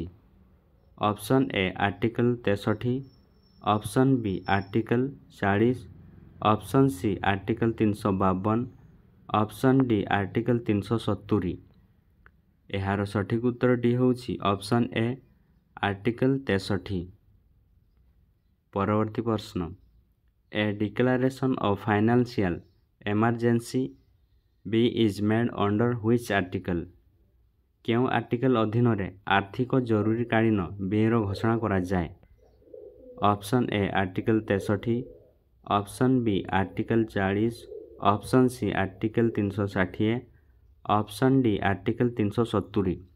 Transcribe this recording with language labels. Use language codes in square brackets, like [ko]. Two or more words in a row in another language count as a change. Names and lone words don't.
[en] Option A Article 63, Option B Article 40, Option C Article 352, Option D Article 370. [or] ଏହାର ସଠିକ ଉତ୍ତରଟି ହେଉଛି [en] Option A Article 63. [or] ପରବର୍ତ୍ତୀ ପ୍ରଶ୍ନ, [en] A declaration of financial emergency be is made under which article? [or] କେଉଁ ଆର୍ଟିକଲ ଅଧୀନରେ ଆର୍ଥିକ ଜରୁରୀକାଳୀନ ବିଲ୍ର ଘୋଷଣା କରାଯାଏ? [en] Option A Article 63, Option B Article 40, Option C Article 360, Option D Article 370.